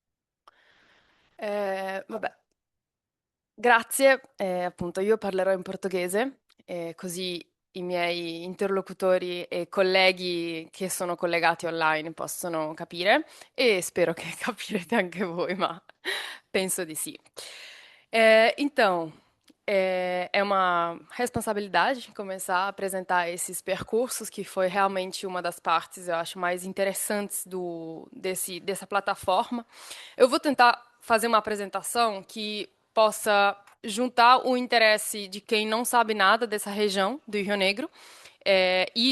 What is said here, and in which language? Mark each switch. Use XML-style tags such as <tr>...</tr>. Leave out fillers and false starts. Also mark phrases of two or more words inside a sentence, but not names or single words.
<it>Vabbè, grazie. Appunto, io parlerò in portoghese, così i miei interlocutori e colleghi che sono collegati online possono capire e spero che capirete anche voi, ma penso di sì.</it> <pt>Então, é uma responsabilidade começar a apresentar esses percursos, que foi realmente uma das partes, eu acho, mais interessantes dessa plataforma. Eu vou tentar fazer uma apresentação que possa juntar o interesse de quem não sabe nada dessa região do Rio Negro e</pt>